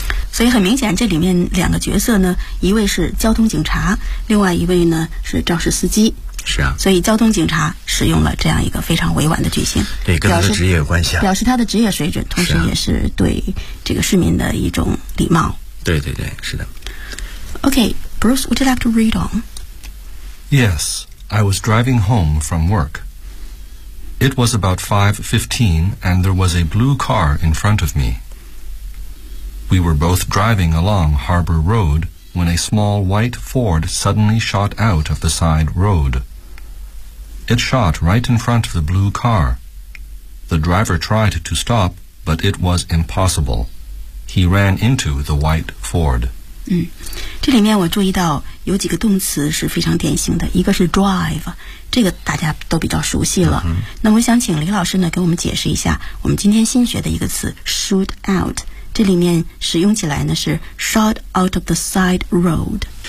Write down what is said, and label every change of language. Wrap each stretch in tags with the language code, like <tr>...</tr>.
<zh>所以很明显这里面两个角色呢，一位是交通警察，另外一位呢是肇事司机。是啊，所以交通警察使用了这样一个非常委婉的句型，对，跟他的职业有关系啊，表示他的职业水准，同时也是对这个市民的一种礼貌。对对对，是的。</zh> <en>Okay, Bruce, would you like to read on? Yes, I was driving home from work. It was about 5:15 and there was a blue car in front of me. We were both driving along Harbor Road when a small white Ford suddenly shot out of the side road. It shot right in front of the blue car. The driver tried to stop, but it was impossible. He ran into the white Ford.</en> <zh>这里面我注意到有几个动词是非常典型的，一个是 drive, 这个大家都比较熟悉了。那我想请李老师呢给我们解释一下我们今天新学的一个词 shoot out,这里面使用起来呢是 shot out of the side road。</zh>